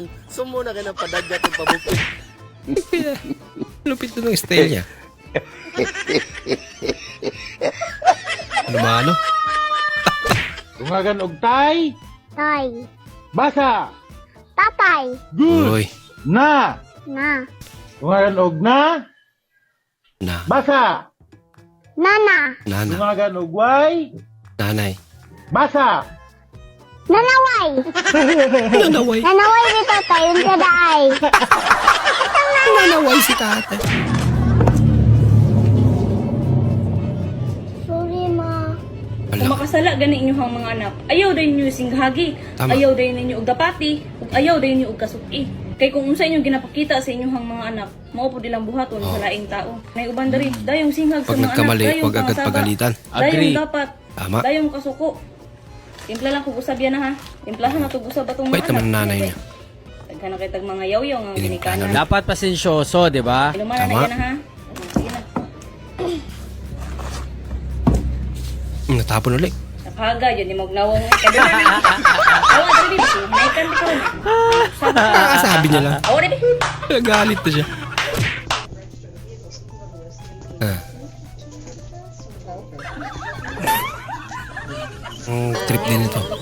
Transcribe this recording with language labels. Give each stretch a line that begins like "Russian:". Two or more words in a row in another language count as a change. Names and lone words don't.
Filipino: Sumo na ka ng padagat at pabukit. Lupit na ng style niya. Ano ba ano?
Cebuano: Tungagan og tay. Tay. Basa. Tatay. Uy. Na. Na. Tungagan og na. Na. Basa. Nana. Nana. Tungagan og way. Nanay. Basa. Nanaway. Nanaway.
Filipino: Nanaway dito tayo yung kaday. Nanaway si tatay.
English: Sorry, ma.
Cebuano: Kung makasala gani inyong mga anak, ayaw dayon ninyo singhagi,
Filipino: Tama.
Cebuano: ayaw dayon ninyo og dapati, ug ayaw dayon ninyo og kasuki. Kay kung unsa inyong ginapakita sa inyong mga anak, mao pud ilang buhaton sa laing tao. May uban diri, dayong singhag sa
Filipino: Pag
Cebuano: mga anak,
Filipino: nagkamali,
Cebuano: dayong
Filipino: wag agad
Cebuano: pangasaba,
Filipino: pagalitan.
Cebuano: Dayong
English: Agree.
Cebuano: dapat,
Filipino: Tama.
Cebuano: dayong kasuko. Timpla lang kung usab yan ha. Timplahan na to usab atong
Filipino: Bait
Cebuano: mga
Filipino: naman ng
Cebuano: anak.
Filipino: nanay niya.
Cebuano: Daghan na kay tag mga yaw-yaw nga ginikanan.
Filipino: Dapat pasensyoso, di ba? Iluman na yan ha. Sige na. Natapon ulit. Nakaga, yun yung magnawang kabila na.
Cebuano: Awa, dali, hinaikan di ko.
Filipino: Sabi niya lang.
Cebuano: Awa, dali.
Filipino: Nagalit na siya. Trip din ito.